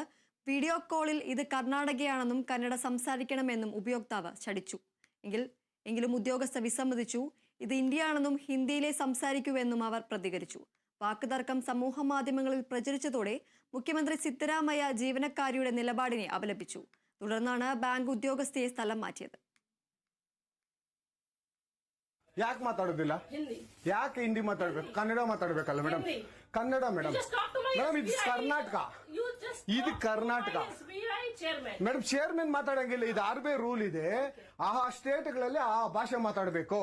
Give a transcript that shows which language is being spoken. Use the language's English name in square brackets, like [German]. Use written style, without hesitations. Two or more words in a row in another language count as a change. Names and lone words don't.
[Malayalam] വീഡിയോ കോളിൽ ഇത് കർണാടകയാണെന്നും കന്നഡ സംസാരിക്കണമെന്നും ഉപയോക്താവ് ശഠിച്ചു. എങ്കിലും ഉദ്യോഗസ്ഥ വിസമ്മതിച്ചു. ഇത് ഇന്ത്യയാണെന്നും ഹിന്ദിയിലെ സംസാരിക്കൂവെന്നും അവർ പ്രതികരിച്ചു. വാക്കുതർക്കം സമൂഹ മാധ്യമങ്ങളിൽ പ്രചരിച്ചതോടെ മുഖ്യമന്ത്രി സിദ്ധരാമയ്യ ജീവനക്കാരിയുടെ നിലപാടിനെ അപലപിച്ചു. തുടർന്നാണ് ബാങ്ക് ഉദ്യോഗസ്ഥയെ സ്ഥലം മാറ്റിയത്. [Kannada] ಯಾಕೆ ಮಾತಾಡೋದಿಲ್ಲ? ಯಾಕೆ ಹಿಂದಿ ಮಾತಾಡ್ಬೇಕು? ಕನ್ನಡ ಮಾತಾಡ್ಬೇಕಲ್ಲ ಮೇಡಮ್? ಕನ್ನಡ ಮೇಡಮ್. ಮೇಡಮ್ ಇದು ಕರ್ನಾಟಕ, ಇದು ಕರ್ನಾಟಕ ಮೇಡಮ್. ಚೇರ್ಮನ್ ಮಾತಾಡಂಗಿಲ್ಲ, ಇದು RBI ರೂಲ್ ಇದೆ. ಆ ಸ್ಟೇಟ್ಗಳಲ್ಲಿ ಆ ಭಾಷೆ ಮಾತಾಡಬೇಕು.